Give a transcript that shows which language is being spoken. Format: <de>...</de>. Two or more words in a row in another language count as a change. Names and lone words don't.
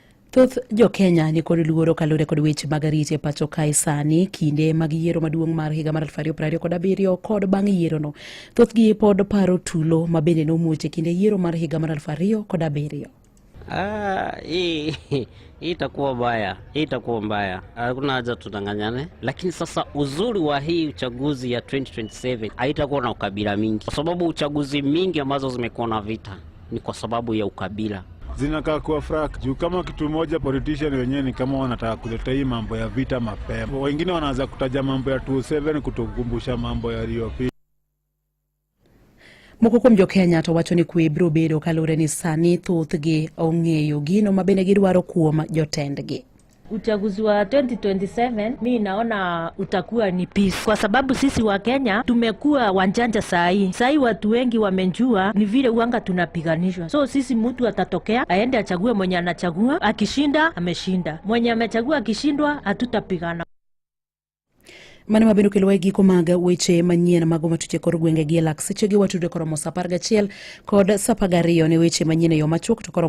<luo>Thoth jo Kenya ni kod luoro kalure kod weche mag arita e pacho kae sani kinde mag yiero maduong' mar higa mar 2027 kod bang' yiero no. Thoth gi pod paro tulo mabende nomuoche kinde yiero mar higa mar 2007.</luo> <sw>Hii itakuwa mbaya, itakuwa mbaya. Hakuna haja tudanganyane. Lakini sasa uzuri wa hii uchaguzi ya 2027 haitakuwa na ukabila mingi. Kwa sababu uchaguzi mingi ambazo zimekuwa na vita ni kwa sababu ya ukabila. Zinakaa kuwa frak juu kama kitu moja politician wenyewe ni kama wanataka kuleta hii mambo ya vita mapema. Wengine wanaanza kutaja mambo ya 27 kutukumbusha mambo ya Rio.</sw> <luo>Moko kuom jo Kenya to wacho ni kwe biro bedo kalure ni sani thoth gi ong'eyo gino mabende gidwaro kuom jotendgi.</luo> <sw>Uchaguzi wa 2027 mimi naona utakuwa ni peace, kwa sababu sisi wa Kenya tumekuwa wanjanja sahi watu wengi wamenjua ni vile uanga tunapiganishwa. So sisi mtu atatokea aende achague mwenye anachagua, akishinda ameshinda, mwenye amechagua akishindwa hatutapigana.</sw> <luo>Mane mabendo kelo giko mag weche manyien mago matuche kor gwenge gi Seche gi watude koromo 11 kod 12 ne weche manyien yo machuok to</luo>